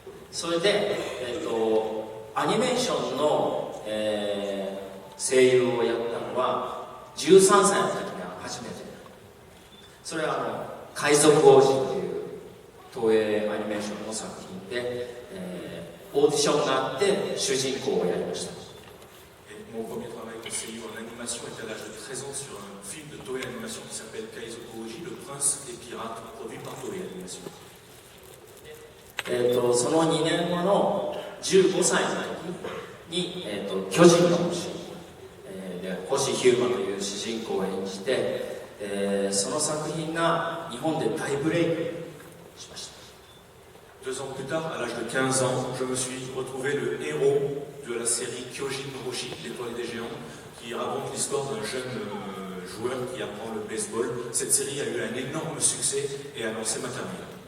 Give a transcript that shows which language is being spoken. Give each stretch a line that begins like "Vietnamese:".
Japanese: それで、アニメーションの、声優をやったのは13歳の時が初めて。それは海賊王子という東映アニメーションの作品で、オーディションがあって主人公をやりました。
French: Mon premier travail de seiyuu en animation était à l'âge de 13 ans sur un film de Toei Animation qui s'appelle Kaizoku Oji, le prince des pirates, produit par Toei Animation.
Japanese: その2年後の15歳の時に、巨人の星、で星ヒューマという主人公を演じて、その作品が日本で大ブレイクしました。
French: 2 ans plus tard, à l'âge de 15 ans, je me suis retrouvé le héros de la série Kyojin no Hoshi, l'étoile des géants, qui raconte l'histoire d'un jeune joueur qui apprend le baseball. Cette série a eu un énorme succès et a lancé ma carrière.